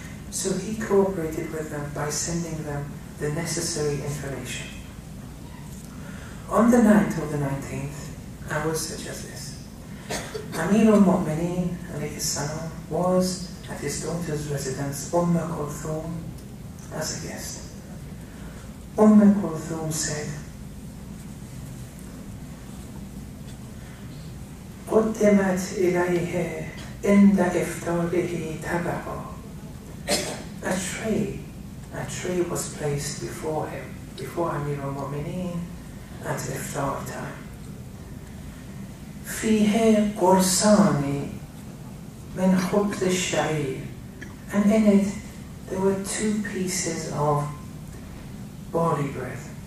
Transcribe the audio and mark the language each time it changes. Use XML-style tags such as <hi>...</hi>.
<en>So he cooperated with them by sending them the necessary information. On the night of the 19th, hours such as this, Amir al-Mu'mineen alayhi salam was at his daughter's residence, Kulthum, as a guest. Kulthum said,</en> <ar>قدمت إليه عند إفطاره طبق.</ar> <en>A tray was placed before him, before Amir al-Mu'mineen at iftar time.</en> <ar>فيه قرصان من خبز الشعير,</ar> <en>and in it there were 2 pieces of barley bread.</en>